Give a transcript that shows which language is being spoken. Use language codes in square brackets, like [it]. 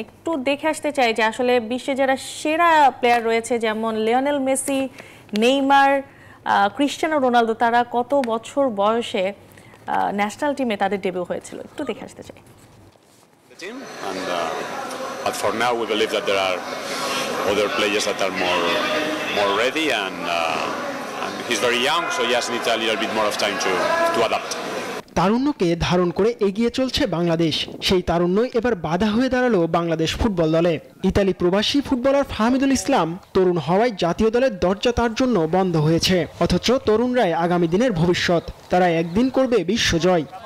[bn] একটু দেখে আসতে চাই যে আসলে বিশ্বে যারা সেরা প্লেয়ার রয়েছে, যেমন Lionel Messi, Neymar, Cristiano Ronaldo, তারা কত বছর বয়সে ন্যাশনাল টিমে তাদের ডেবিউ হয়েছিল, একটু দেখে আসতে চাই। [en] But for now, we believe that there are other players that are more ready, and he's very young, so he just needs a little bit more of time to adapt. [bn] তারুণ্যকে ধারণ করে এগিয়ে চলছে বাংলাদেশ। সেই তারুণ্যই এবার বাধা হয়ে দাঁড়ালো বাংলাদেশ ফুটবল দলে। ইতালি প্রবাসী ফুটবলার ফাহমিদুল ইসলাম তরুণ হওয়ায় জাতীয় দলের দরজা তার জন্য বন্ধ হয়েছে, অথচ তরুণরাই আগামী দিনের ভবিষ্যৎ, তারা একদিন করবে বিশ্বজয়।